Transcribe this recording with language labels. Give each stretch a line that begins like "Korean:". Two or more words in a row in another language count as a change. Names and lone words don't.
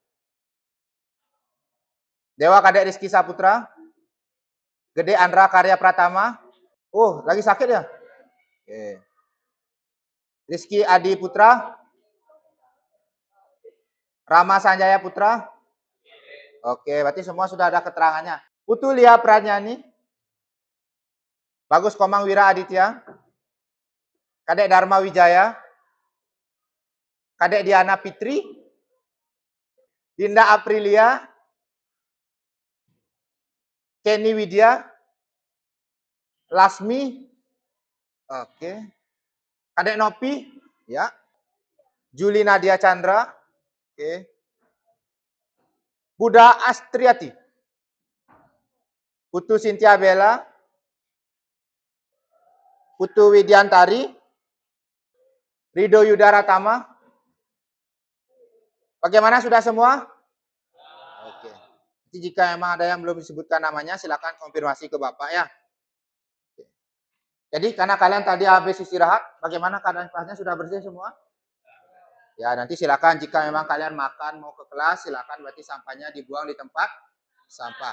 Indonesian: Dewa Kadek Rizky Saputra. Gede Andra Karya Pratama. Oh, lagi sakit ya? Oke. Rizky Adi Putra. Rama Sanjaya Putra. Oke, berarti semua sudah ada keterangannya. Putu Lia Pranyani. Bagus Komang Wira Aditya. Kadek Dharma Wijaya. Kadek Diana Fitri. Dinda Aprilia. Kenny Widya. Lasmi. Oke. Kadek Nopi. Ya. Juli Nadia Chandra. Oke. Buddha Astriati. Putu Cynthia Bella. Putu Widiantari. Rido Yudara Tama. Bagaimana sudah semua? Oke. Jadi jika memang ada yang belum disebutkan namanya, silakan konfirmasi ke Bapak ya. Oke. Jadi karena kalian tadi habis istirahat, bagaimana keadaan kelasnya sudah bersih semua? Ya, nanti silakan jika memang kalian makan mau ke kelas, silakan berarti sampahnya dibuang di tempat sampah.